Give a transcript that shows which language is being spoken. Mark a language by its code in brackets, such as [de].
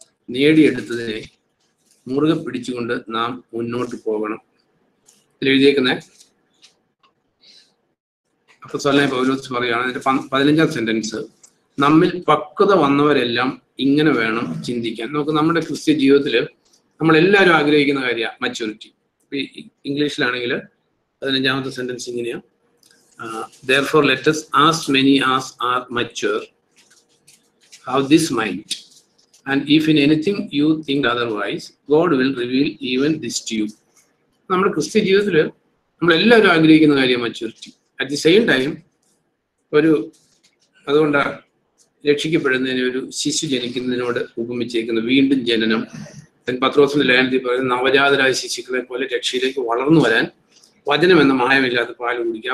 [ml] നേടിയെടുത്തതിനെ മുറുകെ പിടിച്ചുകൊണ്ട് നാം മുന്നോട്ട് പോകണം. ഇതിൽ എഴുതിയേക്കുന്ന അപ്പോസ്തലനായ പൗലോസ് പറയുകയാണ്, അതിന്റെ 15ാം സെന്റൻസ്, നമ്മിൽ പക്വത വന്നവരെല്ലാം ഇങ്ങനെ വേണം ചിന്തിക്കാൻ. നമുക്ക് നമ്മുടെ ക്രിസ്ത്യ ജീവിതത്തിൽ നമ്മളെല്ലാവരും ആഗ്രഹിക്കുന്ന കാര്യമാണ് മച്യൂരിറ്റി. ഇംഗ്ലീഷിലാണെങ്കിൽ 15ാമത്തെ സെന്റൻസ് ഇങ്ങനെയാ, [en] therefore let us as many as are mature have this mind, and if in anything you think otherwise, God will reveal even this to you. [ml] നമ്മുടെ ക്രിസ്ത്യ ജീവിതത്തിൽ നമ്മളെല്ലാവരും ആഗ്രഹിക്കുന്ന കാര്യം maturity. [en] at the same time [ml] അതുകൊണ്ടാണ് രക്ഷിക്കപ്പെടുന്നതിന് ഒരു ശിശു ജനിക്കുന്നതിനോട് ഉപമിച്ചേക്കുന്ന വീണ്ടും ജനനം. പത്രോസിന്റെ ലേഖനത്തിൽ പറയുന്നത്, നവജാതരായ ശിശുക്കളെ പോലെ രക്ഷയിലേക്ക് വളർന്നു വരാൻ വചനം എന്ന മായമില്ലാത്ത പാല് കുടിക്കുക.